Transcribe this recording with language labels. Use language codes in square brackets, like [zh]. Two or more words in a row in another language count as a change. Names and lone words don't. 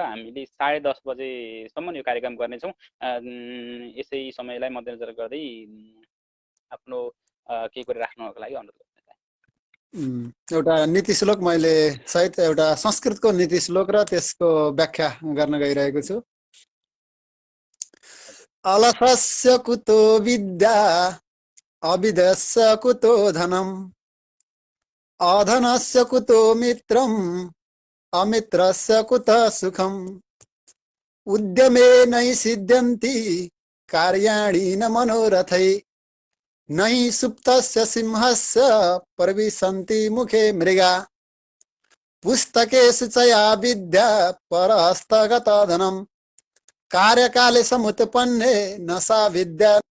[ne] हामीले 10:30 बजेसम्म यो कार्यक्रम गर्नेछौँ। यसै समयलाई मध्यनजर गर्दै आफ्नो केही कुरा राख्नको लागि अनुरोध गर्छु। एउटा नीति श्लोक मैले सहित एउटा संस्कृतको नीति श्लोक र त्यसको व्याख्या गर्न गइरहेको छु। [sa] अलसस्य कुतो विद्या अविद्यस्य कुतो धनम् अधनस्य कुतो मित्रम् अमित्रस्य कुतः सुखम् उद्यमेन सिद्ध्यन्ति कार्याणि न मनोरथै नहि सुप्तस्य सिंहस्य प्रविशन्ति मुखे मृगा पुस्तकेषु च या विद्या परहस्तगत धनम् कार्यकाले समुत्पन्ने न सा विद्या